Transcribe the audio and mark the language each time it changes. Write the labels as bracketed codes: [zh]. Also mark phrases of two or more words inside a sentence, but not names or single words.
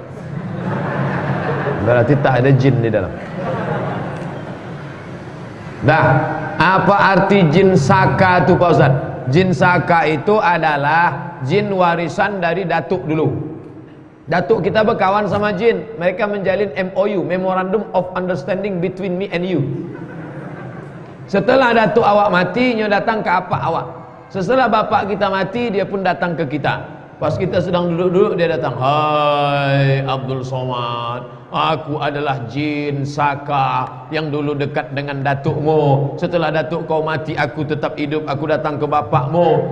[id] Berarti tak ada jin di dalam. Nah, apa arti jin saka itu Pak Ustaz? Jin saka itu adalah jin warisan dari datuk dulu. Datuk kita berkawan sama jin. Mereka menjalin MOU, [en] Memorandum of Understanding between me and you. [min] Setelah datuk awak mati, nyo datang ke apa awak. [id] Setelah bapak kita mati, dia pun datang ke kita. Pas kita sedang duduk-duduk, dia datang. Hai Abdul Somad, aku adalah jin saka yang dulu dekat dengan datukmu. Setelah datuk kau mati, aku tetap hidup. Aku datang ke bapakmu.